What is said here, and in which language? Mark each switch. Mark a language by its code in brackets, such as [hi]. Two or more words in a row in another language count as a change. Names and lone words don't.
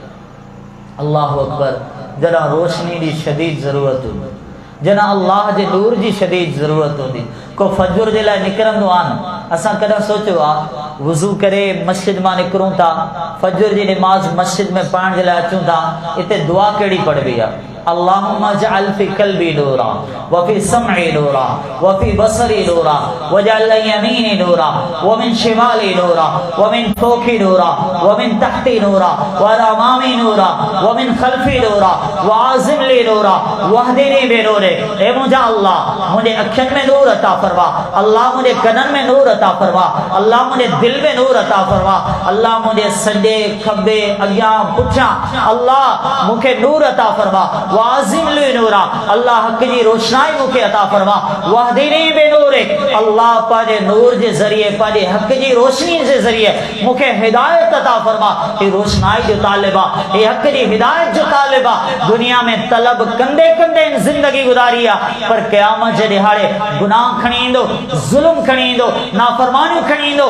[ar] الله أكبر. [sd] जॾहिं रोशनी जी शदीद ज़रूरत हूंदी, जॾहिं अल्लाह जे नूर जी शदीद ज़रूरत हूंदी, को फजर जे लाइ निकिरंदो आहे न, असां कॾहिं सोचियो आहे वुज़ू करे मस्जिद मां निकिरूं था, फजर जी नमाज़ मस्जिद में पढ़ण जे लाइ अचूं था, हिते दुआ कहिड़ी पढ़बी आहे, [ar] اللهم اجعل في قلبي نورا وفي سمعي نورا وفي بصري نورا واجعل عن يميني نورا ومن شمالي نورا ومن فوقي نورا ومن تحتي نورا وأمامي نورا ومن خلفي نورا وأعظم لي نورا واهدني بنوري. [sd] ए मुंहिंजा अल्लाह मुंहिंजे अखियुनि में नूर अता फरमा, अल्लाह मुंहिंजे कननि में नूर अता फरमा, अल्लाह मुंहिंजे दिल में नूर अता फरमा, अल्लाह मुंहिंजे सॼे खब्बे अॻियां पुठियां अल्लाह मूंखे नूर अता फरमा, [ar] وأعظم لي نورا, [sd] अल्लाह हक़ जी रोशनाई मूंखे अता फरमा, [ar] واهدني بنوري, [sd] अल्लाह पंहिंजे नूर जे ज़रिए पंहिंजे हक़ जी रोशनी जे ज़रिए मूंखे हिदायत अता फरमा। ही रोशनाई जो तालिब आहे, ही हक़ जी हिदायत जो तालिब आहे। दुनिया में तलब कंदे कंदे ज़िंदगी गुज़ारी आहे, पर क़यामत जे ॾिहाड़े गुनाह खणी ईंदो, ज़ुल्म खणी ईंदो, नाफ़रमानियूं खणी ईंदो।